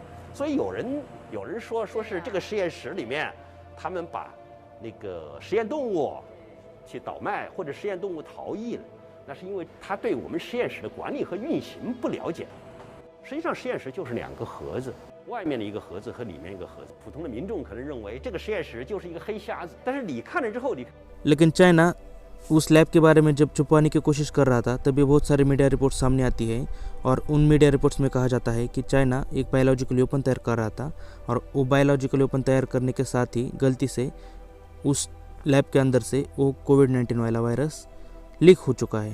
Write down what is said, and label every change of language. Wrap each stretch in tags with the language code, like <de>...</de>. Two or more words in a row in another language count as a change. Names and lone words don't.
<zh>所以有人说是这个实验室里面，他们把那个实验动物去倒卖，或者实验动物逃逸了，那是因为他对我们实验室的管理和运行不了解。实际上，实验室就是2个盒子，外面的一个盒子和里面一个盒子。普通的民众可能认为这个实验室就是一个黑匣子，但是你看了之后，</zh> <hi>लेकिन चाइना उस लैब के बारे में जब छुपाने की कोशिश कर रहा था तभी बहुत सारी</hi> <en>media report</en> <hi>सामने आती है और उन</hi> <en>media reports</en> <hi>में कहा जाता है कि चाइना एक</hi> <en>biological weapon</en> <hi>तैयार कर रहा था और वो</hi> <en>biological weapon</en> <hi>तैयार करने के साथ ही गलती से उस लैब के अंदर से वो कोविड-19 वाला वायरस लीक हो चुका है।</hi>